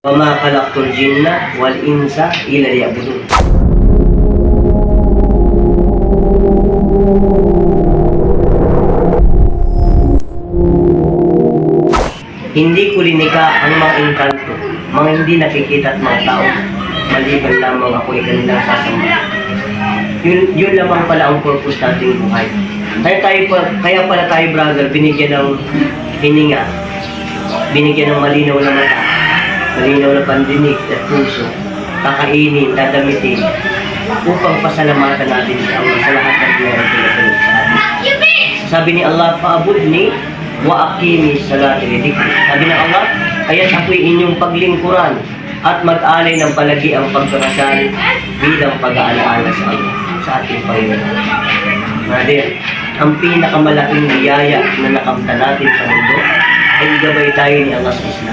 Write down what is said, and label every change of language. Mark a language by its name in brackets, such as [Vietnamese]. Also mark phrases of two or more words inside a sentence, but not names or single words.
[Arabic] وَمَا خَلَقْتُ الْجِنَّ وَالْإِنسَ إِلَّا لِيَعْبُدُونِ. [Filipino] Hindi ko linika ang mga engkanto, mga hindi nakikita at mga tao, maliban lamang ako ay kanilang sasamba. Yun lamang pala ang purpose nating buhay. Kaya pala tayo, brother, binigyan ng hininga, binigyan ng malinaw na mata, malinaw na pandinig at puso, kakainin, dadamitin, upang pasalamatan natin si Allah sa lahat ng meron pinatulog sa atin. Sabi ni Allah, [Arabic] "فاعبدني وأقم الصلاة لذكري." [Filipino] Sabi ng Allah, kaya't ako'y inyong paglingkuran at mag-alay ng palagi ang pagdarasal bilang pag-aalaala sa Allah, sa ating Panginoon. Brother, ang pinakamalaking niyaya na nakamta natin sa mundo ay igabay tayo ni Allah sa Islam.